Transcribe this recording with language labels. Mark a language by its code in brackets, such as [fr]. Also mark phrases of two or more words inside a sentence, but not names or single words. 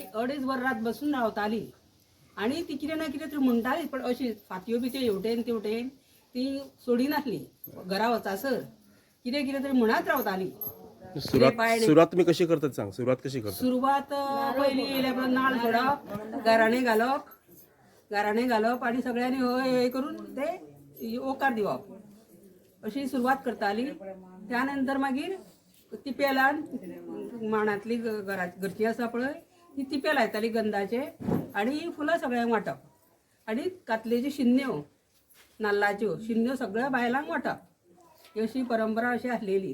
[kok] अडेच वर रात बसून रावताली आणि ती कितें ना कितें तरी म्हणटाली पण अशी फात्यो बित्यो हेवटेन तेवटेन ती सोडिनासली घरा वचासर कितें कितें तरी म्हणत रावताली. [mr] सुरुवात तुम्ही कशी करतात सांग. सुरुवात कशी करतात? [kok] सुरुवात पहिली येयल्या नाल सोडप गाराणे घालप आणि सगळ्यांनी हे करून ते ओकार दिवप अशी सुरुवात करताली. त्यानंतर मागीर तिपेलान मांडातली घरची आसा पळय ती तिपे लायताली गंधाचे आणि फुलां सगळ्यांक वांटप आणि कातलेच्यो शिन्न्यो नाल्लाच्यो शिन्न्यो सगळ्या बायलांक वांटप ही अशी परंपरा अशी आसलेली.